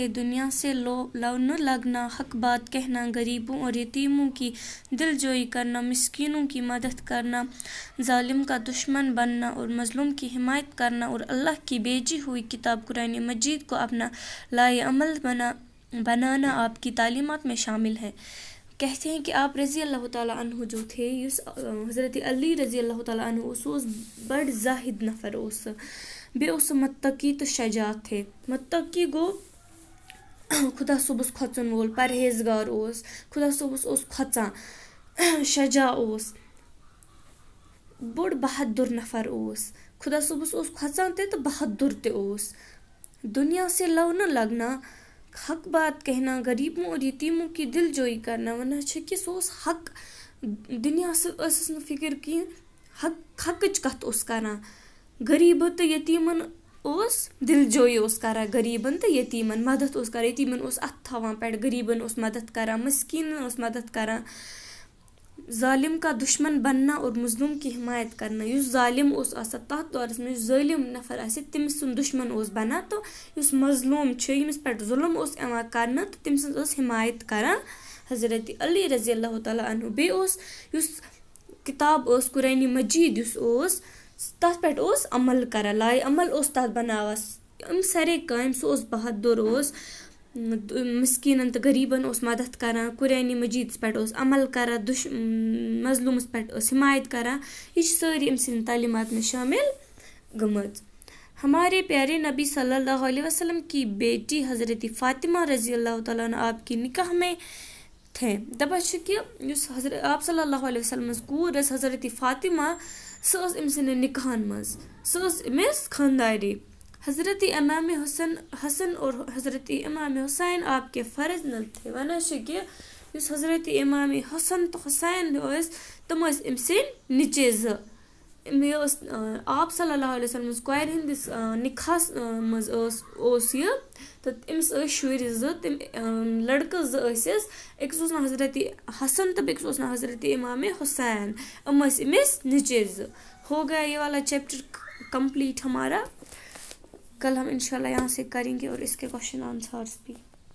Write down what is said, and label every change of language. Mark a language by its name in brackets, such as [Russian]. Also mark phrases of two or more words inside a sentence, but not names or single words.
[Urdu] دنیا سے لو نہ لگنا، حق بات کہنا، غریبوں اور یتیموں کی دل جوئی کرنا، مسکینوں کی مدد کرنا، ظالم کا دشمن بننا اور مظلوم کی حمایت کرنا، اور اللہ کی بھیجی ہوئی کتاب قرآن مجید کو اپنا لائے عمل بنانا آپ کی تعلیمات میں شامل ہے۔ کہتے ہیں کہ آپ رضی اللہ تعالیٰ عنہ جو تھے، حضرت علی رضی اللہ تعالیٰ عنہ [Kashmiri] اس بڑ زاہد نفر اس بیٚیہِ اوس متقی [Urdu] تو شجاع تھے۔ [Kashmiri] متقی گوٚو خدا صٲبس کھۄژن وول، پرہیزگار اوس، خدا صٲبس اوس کھۄژان، شجاع اوس، بوٚڑ بہادُر نفر اوس، خدا صٲبس اوس کھۄژان تہِ تہٕ بہادُر تہِ اوس۔ [Urdu] دنیا سے لو نہ لگنا، حق بات کہنا، غریبوں اور یتیموں کی دل جوئی کرنا، [Kashmiri] ونان چھِ کہِ سُہ اوس حق، دنیا ٲسٕس نہٕ فکر کینٛہہ، حقٕچ کتھ اوس کران، غریبن تہٕ یتیمن اوس دل جوئی اوس کران، غریبن تہٕ یتیمن مدد اوس کران، یتیمن اوس اتھٕ تھاوان پٮ۪ٹھ، غریبن اوس مدد کران، مسکینن اوس مدد کران، [Urdu] ظالم کا دشمن بننا اور مظلوم کی حمایت کرنا۔ [Kashmiri] یُس ظالم اوس آسان تتھ دورس منٛز، یُس ظٲلم نفر آسہِ تٔمۍ سُنٛد دشمن اوس بنان، تہٕ یُس مظلوم چھُ، ییٚمِس پٮ۪ٹھ ظلم اوس یِوان کرنہٕ تہٕ تٔمۍ سٕنٛز ٲس حمایت کران حضرت علی رضی اللہ تعالیٰ عنہ۔ بیٚیہِ اوس یُس کتاب ٲس قرآن مجید یُس اوس، تتھ پٮ۪ٹھ اوس عمل کران، لایہِ عمل اوس تتھ بناوان، یِم سارے کامہِ، سُہ اوس بہادُر اوس، مسکیٖنن تہٕ غریٖبن اوس مدد کران، قرآن مجیدس پٮ۪ٹھ اوس عمل کران، مظلوٗمس پٮ۪ٹھ ٲس حمایت کران، یہ چھِ سٲری أمۍ سٕنٛدِ [Urdu] تعلیمات میں شامل [Kashmiri] گٔمٕژ۔ [Urdu] ہمارے پیارے نبی صلی اللہ علیہ وسلم کی بیٹی حضرت فاطمہ رضی اللہ تعالیٰ عنہ آپ کی نکاح میں تھے۔ [Kashmiri] دپان چھِ کہِ یُس آپ صلی اللہ علیہ وسلم کوٗر ٲس حضرت فاطمہ، سۄ ٲس أمۍ سٕنٛدٮ۪ن نکاحن منٛز، سۄ ٲس أمِس خاندارے۔ [Urdu] حضرت امام حسن اور حضرت امام حسین آپ کے فرزند تھے۔ [Kashmiri] ونان چھِ کہِ یُس حضرت امام حسن تہٕ حسین ٲسۍ، تِم ٲسۍ أمۍ سٕنٛدۍ نِچے زٕ۔ یہِ ٲس آپ صلی اللہ علیہ وسلم کورِ ہٕنٛدِس نکاحس منٛز اوس یہِ، تہٕ أمِس ٲسۍ شُرۍ زٕ، تِم لڑکہٕ زٕ ٲسِس، أکِس اوس ناو حضرت حسن تہٕ بیٚکِس اوس ناو حضرت امام حسین، یِم ٲسۍ أمِس نِچے زٕ۔ [Urdu] ہو گیا یہ والا چیپٹر کمپلیٹ ہمارا۔ کل ہم انشاءاللہ یہاں سے کریں گے اور اس کے [English] question answers [Urdu] بھی۔